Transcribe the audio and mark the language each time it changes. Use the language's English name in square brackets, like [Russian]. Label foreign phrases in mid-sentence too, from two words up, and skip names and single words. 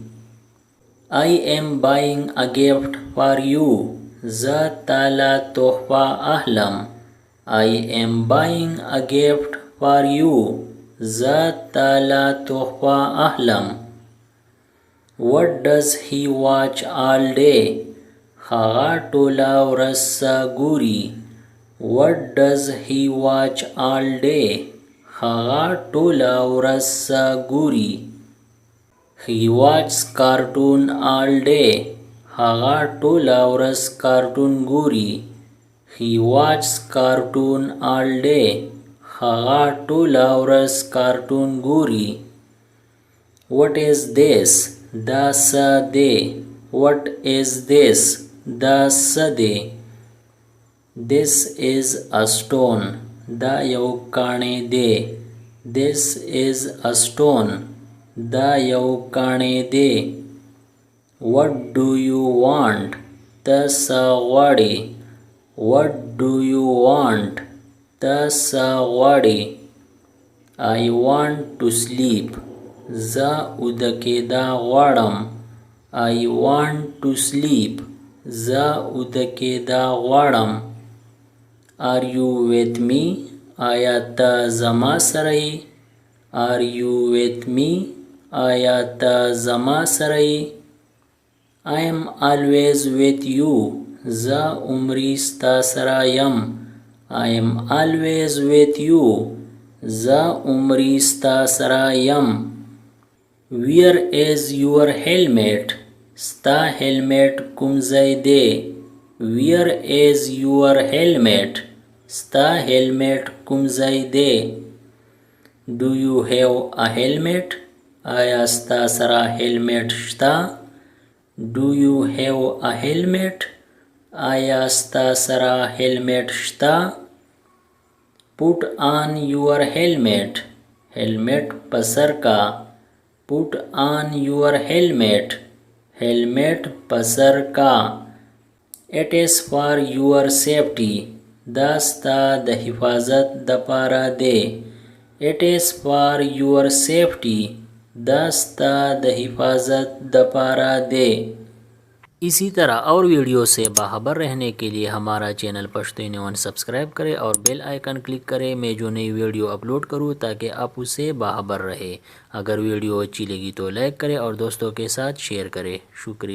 [English] I am buying a gift for you. [Pashto] زه تاله تحفه اخلم. [English] I am buying a gift for you. [Pashto] زه تاله تحفه اخلم. [English] What does he watch all day? [Pashto] هغه ټوله ورځ څه ګوري. [English] What does he watch all day? [Pashto] هغه ټوله ورځ څه ګوري. [English] He watches cartoon all day. [Pashto] هغه ټوله ورځ کارټون ګوري. [English] He watches cartoon all day. [Pashto] هغه ټوله ورځ کارټون ګوري. [English] What is this? [Pashto] دا څه دی. [English] What is this? [Pashto] دا څه دی. [English] This is a stone. [Pashto] دا یو کاڼی دی. [English] This is a stone. [Pashto] دا یو کاڼی دی. [English] What do you want? [Pashto] ته څه غواړې. [English] What do you want? [Pashto] ته څه غواړې. [English] I want to sleep. [Pashto] زه اوده کېدا غواړم. [English] I want to sleep. [Pashto] زه اوده کېدا غواړم. [English] Are you with me? [Pashto] آیا ته زما سره یې. [English] Are you with me? [Pashto] آیا ته زما سره یې. [English] I am always with you. [Pashto] زه عمرې ستا سره یم. [English] I am always with you. [Pashto] زه عمرې ستا سره یم. [English] Where is your helmet? [Pashto] ستا هیلمټ کوم ځای دی. [English] Where is your helmet? [Pashto] ستا هیلمټ کوم ځای دی. [English] Do you have a helmet? [Pashto] آیا ستا سره هیلمټ شته. [English] Do you have a helmet? [Pashto] آیا ستا سره هیلمټ شته. [English] Put on your helmet. [Pashto] هیلمټ په سر کا. [English] Put on your helmet. [Pashto] هیلمټ په سر کا. [English] It is for your safety. [Pashto] دا ستا د حفاظت د پاره دی. [English] It is for your safety. [Pashto] دا ستا د حفاظت د پاره دی. [Urdu] اسی طرح اور ویڈیو سے باخبر رہنے کے لیے ہمارا چینل پشتو نیوز سبسکرائب کریں اور [English] bell icon click [Urdu] करें। میں جو نئی ویڈیو اپلوڈ کروں تاکہ آپ اس سے باخبر رہے. اگر ویڈیو اچھی لگی تو لائک کریں اور دوستوں کے ساتھ شیئر کریں.